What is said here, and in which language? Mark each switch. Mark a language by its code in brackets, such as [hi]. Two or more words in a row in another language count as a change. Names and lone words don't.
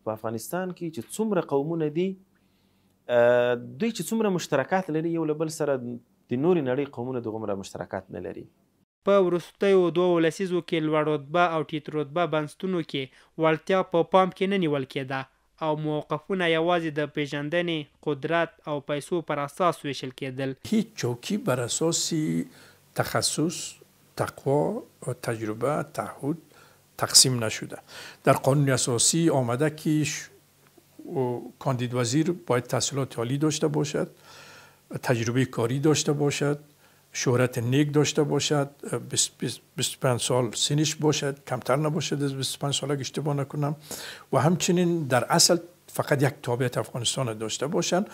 [ps] په افغانستان کې چې څومره قومونه دي، دوی چې څومره مشترکات لري یو له بل سره، د نورې نړۍ قومونه دغومره مشترکات نه لري. په وروستیو 2 لسیزو کې لوړ رتبه او ټیټ رتبه بنسټونو کې وړتیا په پام کې نه نیول کېده او موقفونه یوازې د پیژندنې، قدرت او پیسو پر اساس ویشل کېدل. [fa] هیچ چوکی بر اساس تخصص، تقوا، تجربه، تعهد تقسیم نشده. در قانون اساسی آمده که کاندید وزیر باید تحصیلات عالی داشته باشد، تجربه کاری داشته باشد، شهرت نیک داشته باشد، 25 سال سنش باشد، کمتر نباشد از 25 سال اگه اشتباه نکنم، و همچنین در اصل فقط یک تابعیت افغانستان داشته باشند.